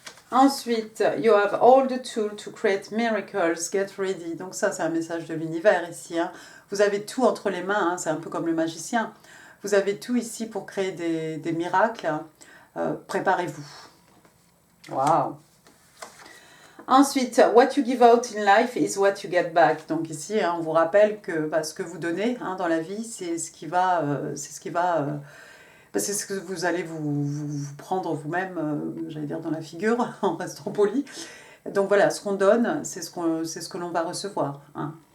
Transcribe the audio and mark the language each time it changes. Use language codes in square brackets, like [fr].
[fr] Ensuite, [en] you have all the tools to create miracles, get ready. [fr] Donc ça, c'est un message de l'univers ici. Hein. Vous avez tout entre les mains, hein. C'est un peu comme le magicien. Vous avez tout ici pour créer des miracles. Préparez-vous. Waouh. Ensuite, [en] what you give out in life is what you get back. [fr] Donc ici, hein, on vous rappelle que ce que vous donnez hein, dans la vie, c'est ce qui va, c'est ce que vous allez vous prendre vous-même, j'allais dire dans la figure, en restant poli. Donc voilà, ce qu'on donne, c'est ce que l'on va recevoir. Hein.